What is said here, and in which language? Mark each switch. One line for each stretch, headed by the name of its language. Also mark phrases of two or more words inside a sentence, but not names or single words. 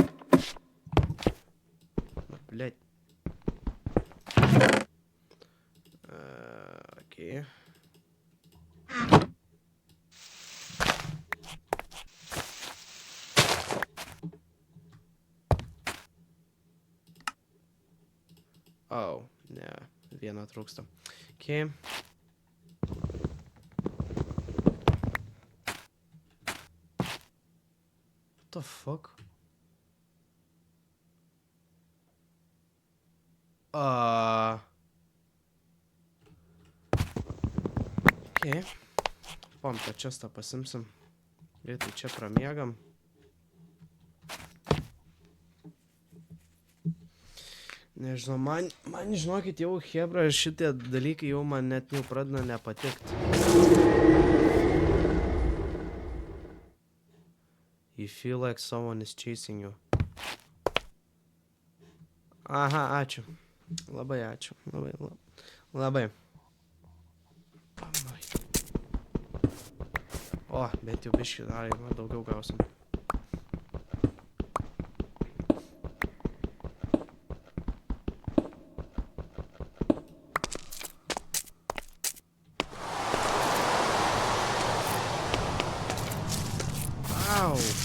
Lithuanian: Na, blėt. Okei. Oh, ne, vieną trūksta. Okei.
English: What the fuck?
Lithuanian: Okei. Pom, tą čestą pasimsim. Greitai čia pramiegam. Nežinau, man žinokit, jau hebra, šitie dalykai jau man net jau pradeda nepatikt.
English: You feel like someone is chasing you.
Lithuanian: Aha, ačiū. Labai ačiū. Labai. O, bent jau biškį dar, daugiau gausim. Au!